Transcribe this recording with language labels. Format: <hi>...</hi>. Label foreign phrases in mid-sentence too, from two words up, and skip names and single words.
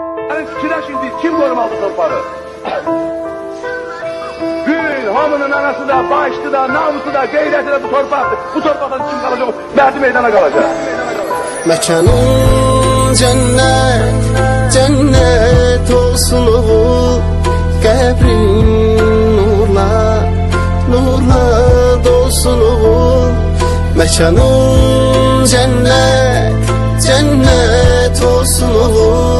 <az>Yani fikirləşin deyil, kim qorumalı torpağı? Gün, hamının anası da, başlı da, namusu da, qeyrəti də bu torpaqdır. Bu torpaqdan kim qalacaq? Məhdi meydana qalacaq. Məkanın cennet, cennet olsun oğul. Qəbrin nurla, nurla dolsun oğul. Məkanın cennet, cennet olsun oğul.</az>